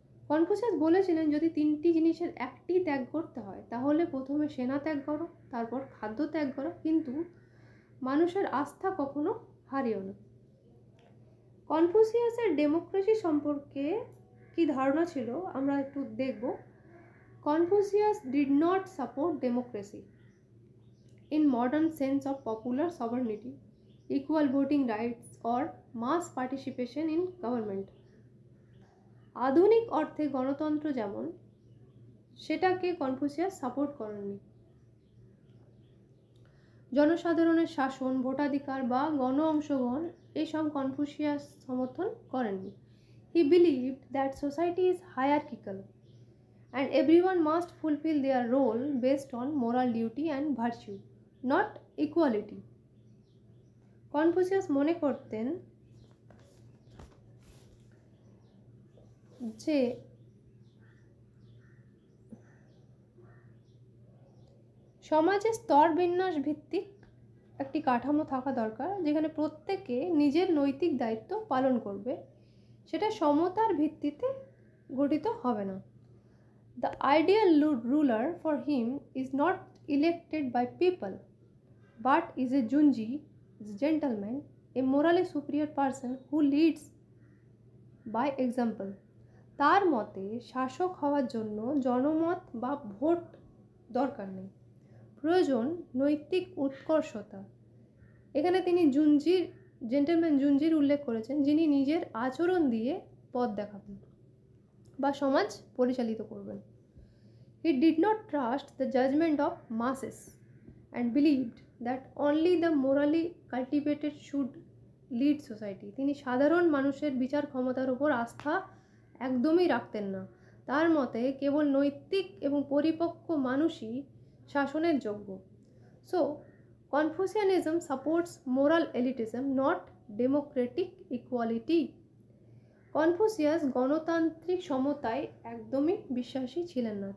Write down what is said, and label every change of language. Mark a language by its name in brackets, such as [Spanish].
[Bangla] Confucius বলেছিলেন, যদি 3টি জিনিসের একটি ত্যাগ করতে হয়, তাহলে প্রথমে সেনা ত্যাগ করো, তারপর খাদ্য ত্যাগ করো, কিন্তু মানুষের আস্থা কখনো হারিও না। কনফুসিয়াসের ডেমোক্রেসি সম্পর্কে কি ধারণা ছিল আমরা একটু দেখব। [English] Confucius did not support democracy in modern sense of popular sovereignty, equal voting rights or mass participation in government. [Bangla] আধুনিক অর্থে গণতন্ত্র যেমন, সেটাকে কনফুসিয়াস সাপোর্ট করেননি। জনসাধারণের শাসন, ভোটাধিকার বা গণ অংশগ্রহণ এইসব কনফুসিয়াস সমর্থন করেননি। [English] He believed that society is hierarchical and everyone must fulfill their role based on moral duty and virtue, not equality. [Bangla] Confucius মনে করতেন যে সমাজে স্তর বিন্যাস ভিত্তিক একটি কাঠামো থাকা দরকার, যেখানে প্রত্যেকে নিজের নৈতিক দায়িত্ব পালন করবে। সেটা সমতার ভিত্তিতে গঠিত হবে না। [English] The ideal ruler for him is not elected by people, but is a junji, gentleman, a morally superior person who leads by example. [Bangla] তার মতে শাসক হওয়ার জন্য জনমত বা ভোট দরকার নেই, প্রয়োজন নৈতিক উৎকর্ষতা। এখানে তিনি জেন্টলম্যান জুনজির উল্লেখ করেছেন, যিনি নিজের আচরণ দিয়ে পথ দেখাবেন বা সমাজ পরিচালিত করবেন। [English] He did not trust the judgment of masses and believed that only the morally cultivated should lead society. [Bangla] তিনি সাধারণ মানুষের বিচার ক্ষমতার উপর আস্থা একদমই রাখতেন না। তার মতে কেবল নৈতিক এবং পরিপক্ক মানুষই শাসনের যোগ্য। [English] So, Confucianism supports moral elitism, not democratic equality. [Bangla] Confucius গণতান্ত্রিক সমতায় একদমই বিশ্বাসী ছিলেন না।